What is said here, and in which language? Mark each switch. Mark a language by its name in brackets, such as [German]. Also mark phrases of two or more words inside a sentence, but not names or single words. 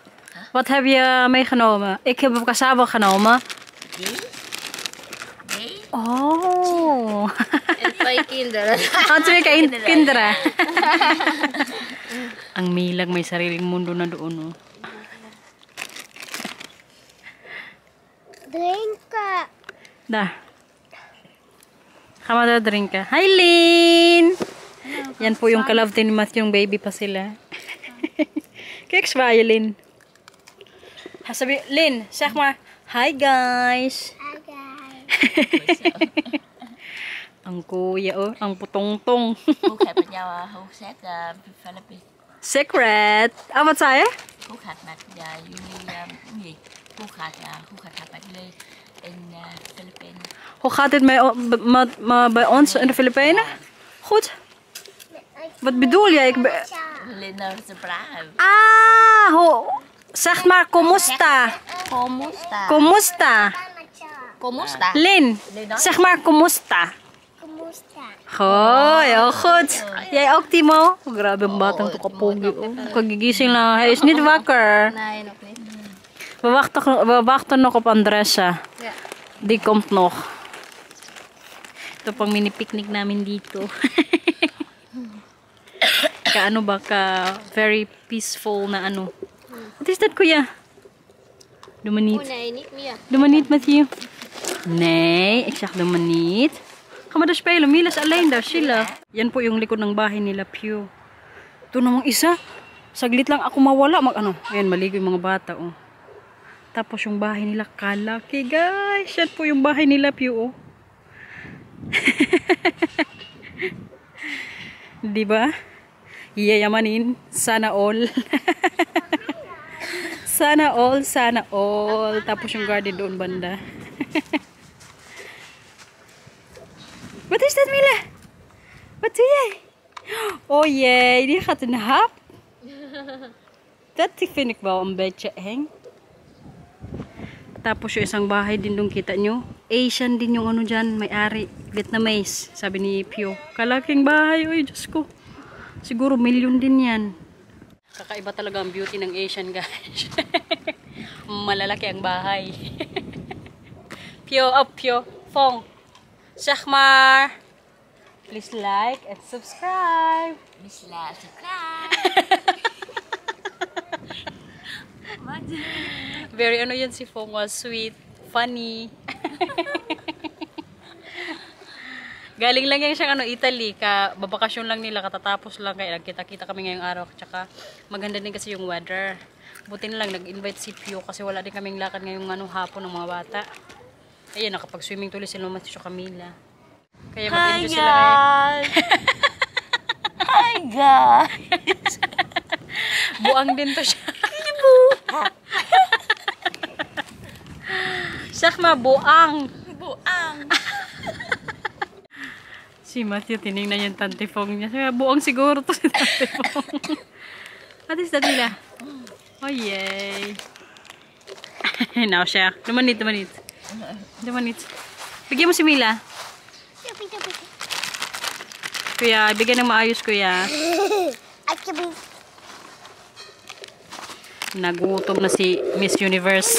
[Dutch] Wat heb je meegenomen? Ik heb cassava genomen. Oh. En 2 kinderen. Ang twee kinderen. [Filipino] Ang Milag may sariling mundo na doon. Oh. [Dutch] Drinken. Daar. Ga maar daar drinken. [English] Hi Lin! [Filipino] Yan po yung ka-love team ni Matthew, yung baby pa sila. [Dutch] Kijk, zwaaien Lin. Sabi, Lin, zeg maar, [English] hi guys. Hi guys. [Filipino] Ang kuya, oh, ang putong-tong. [Dutch] Hoe gaat het met jou? Hoe zit Philippines? Secret. Ah, wat zei je? Hoe gaat het met jullie? Hoe gaat het met jullie in Philippines? Hoe gaat het bij ons in de Filipijnen? Goed. Wat bedoel je? Linda is braaf. Zeg maar, [Filipino] kumusta? Kumusta? Kumusta? Kumusta? [Dutch] Lin, zeg maar, [Filipino] kumusta? Kumusta? Hoy, [Dutch] oh, goed. Jij ook, Timo? [Filipino] Oh, grabe ang batang to kapogi. Oh. Kagigising lang. [Dutch] Hij is niet wakker. Nee, nog niet. We wachten nog op Andressa. Ja. Die komt nog. [Filipino] Ito pang mini picnic namin dito. Kaano ba ka [English] very peaceful [Filipino] na ano. [English] What is that, kuya? [Dutch] Doe maar niet. Oh nee, niet meer. Doe maar niet, Matthew. Nee, ik zeg doe maar niet. Ga maar daar spelen. Mila is alleen daar. [Filipino] Sila. Yan po yung likod ng bahay nila, Pew. Ito namang isa. Saglit lang ako mawala. Ayan, maligo yung mga bata, oh. Tapos yung bahay nila, kalaki, guys. Yan po yung bahay nila, Pew, oh. Diba? Yayamanin. Sana all. Sana all, sana all. Tapos yung garden doon banda. [Dutch] Wat is dat, Mila? Wat doe jij? Oh jee, die gaat een hap. Dat vind ik wel een beetje eng. [Filipino] Tapos yung isang bahay din doon, kita nyo. Asian din yung ano dyan, may-ari. Vietnamese, sabi ni Pio. Kalaking bahay, oy, Diyos ko. Siguro milyon din yan. Kakaiba talaga ang beauty ng Asian, guys. Malalaki ang bahay. Pio, up, Pio. Fong. Shahmar. [English] Please like and subscribe. Please like, subscribe. [Filipino] Very ano yan si Fong [English] was sweet, funny. [Filipino] Galing lang yan siyang Italy. Babakasyon lang nila. Katatapos lang. Kaya nagkita-kita kami ngayong araw. Tsaka maganda din kasi yung weather. Buti na lang nag-invite si Pio. Kasi wala din kaming lakad ngayong hapon ng mga bata. Ayun, nakapag-swimming tuloy sila naman si Camila. Kaya mag-enjoy sila ngayon. [English] Hi guys! [Filipino] Buang din to siya. Sakma, buang. Buang! Si Matthew, tinignan yung tantifong niya. Sabi, buang siguro to si tantifong. [English] What is that nila? Oh, yay. [Filipino] Now siya. Dumanit. Bigyan mo si Mila. Kuya, bigyan ng maayos, kuya. Nagutom na si Miss Universe.